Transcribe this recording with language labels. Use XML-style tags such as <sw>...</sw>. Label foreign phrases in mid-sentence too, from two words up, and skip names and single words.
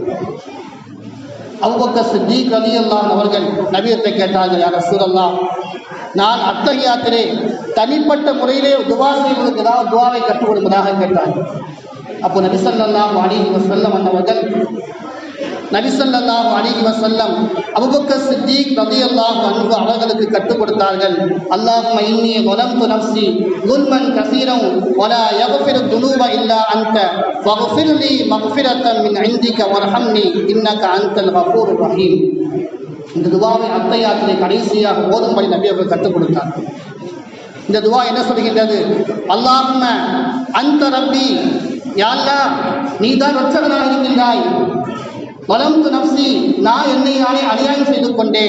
<ta>அபூபக்கர் சித்தீக்</ta> <ar>رضي الله عنه</ar> <ta>அவர்கள் நபியத்தை கேட்டார்கள்,</ta> <ar>يا رسول الله,</ar> <ta>நான் அத்தஹியாத்திலே தனிப்பட்ட முறையிலே துஆ செய்வதற்கு ஏதாவது துஆவை கற்றுக் கொடுப்பதாக கேட்டார்கள். அப்போ நபி</ta> <ar>صلى الله عليه وسلم</ar> <ta>அவர்கள் அபூபக்கர் சித்தீக்</ta> <ar>رضي الله عنه</ar> <ta>அவர்களுக்கு கற்றுக் கொடுத்தார்கள்.</ta> <ar>اللهم إني ظلمت نفسي ظلما كثيرا ولا يغفر الذنوب الا انت فاغفر لي مغفرة من عندك وارحمني انك انت الغفور الرحيم.</ar> <ta>இந்த துஆவை அத்தஹியாத்திலே கடைசியாக ஓதும்படி நபி அவர்கள் கற்றுக் கொடுத்தார்கள். இந்த துஆ என்ன சொல்கின்றது?</ta> <ar>اللهم أنت ربي, يا الله</ar> <ta>நீதான் ரட்சகனாக இருக்கின்றாய்.</ta> <ar>ظلمت نفسي,</ar> <ta>நான் என்னை நானே அநியாயம் செய்து கொண்டேன்.</ta>